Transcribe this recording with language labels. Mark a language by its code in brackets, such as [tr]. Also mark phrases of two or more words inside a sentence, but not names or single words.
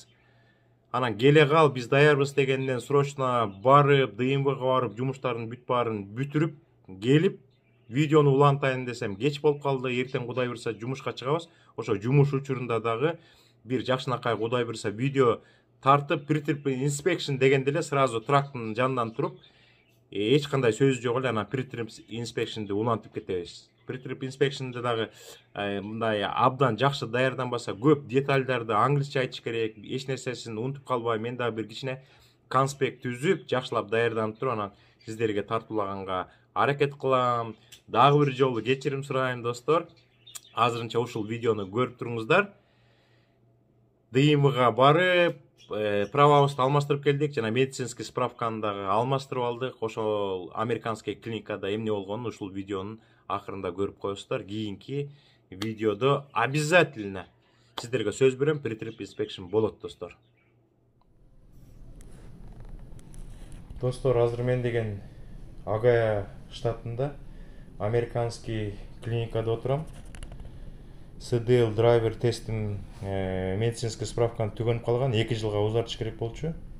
[ky] Анан келе кал, биз даярбыз дегенден срочно барып, ДМВга барып, жумуштардын бүт баарын бүтүрүп, келип, видеону улантайын десем, кеч болуп калды. Эртең Кудай буйрса жумушка чыгабыз. Ошо жумуш учурунда дагы бир жакшынакай Кудай буйрса видео тартып, [en] pre-trip inspection [ky] дегенде эле сразу трактын жанынан туруп, эч кандай сөз жок эле анан [en] pre-trip inspection'ды [ky] улантып кетебиз. [en] Pre-trip inspection'ды [ky] дагы мындай абдан жакшы даярданбаса, көп детальдарды англисче айтыш керек, эч нерсесин унутуп калбай, мен дагы бир кичине конспект түзүп, жакшылап даярданып туруп, анан сиздерге тартуулаганга аракет кылам. Дагы бир жолу кечирим сурайм достор. Азырынча ушул видеону көрүп туруңуздар. ДМВга барып, правабызды алмаштырып келдик, жана медицинский справканы дагы алмаштырып алдык. Ошол американский клиникада эмне болгонун ушул видеонун акырында көрүп коесуздар. Кийинки видеодо обязательно сиздерге сөз берем, [en] pre-trip inspection [ky] болот достор. Достор, азыр мен деген Агая штатында американский клиникада отурам. CDL драйвер тестин медицинский справканы түгөнүп калган, 2 жылга узартыш керек болчу.